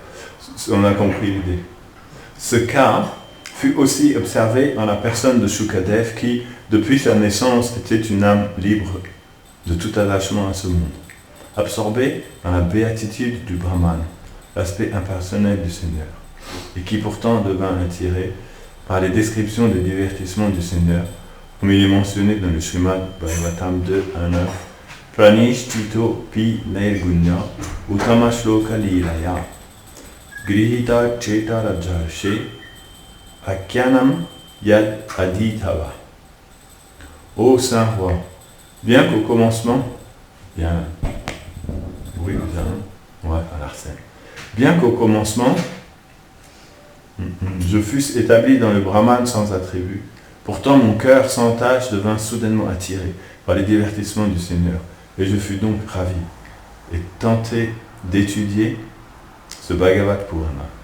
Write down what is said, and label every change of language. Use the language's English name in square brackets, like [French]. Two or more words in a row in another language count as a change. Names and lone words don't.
[French] On a compris l'idée. Ce cas fut aussi observé dans la personne de Shukadev qui, depuis sa naissance, était une âme libre de tout attachement à ce monde, absorbée dans la béatitude du Brahman, l'aspect impersonnel du Seigneur, et qui pourtant devint attiré par les descriptions des divertissements du Seigneur, comme il est mentionné dans le Srimad Bhagavatam 2.1.9, [Sanskrit] Pranishtito pi nairgunya utama shloka lilaya grihita cheta rajashe akyanam yad aditava. [French] Ô Saint Roi, bien qu'au commencement, bien, oui, ouais, à l'arsène. Bien qu'au commencement, je fusse établi dans le Brahman sans attribut, pourtant mon cœur sans tache devint soudainement attiré par les divertissements du Seigneur, et je fus donc ravi et tenté d'étudier ce Bhagavad Purana.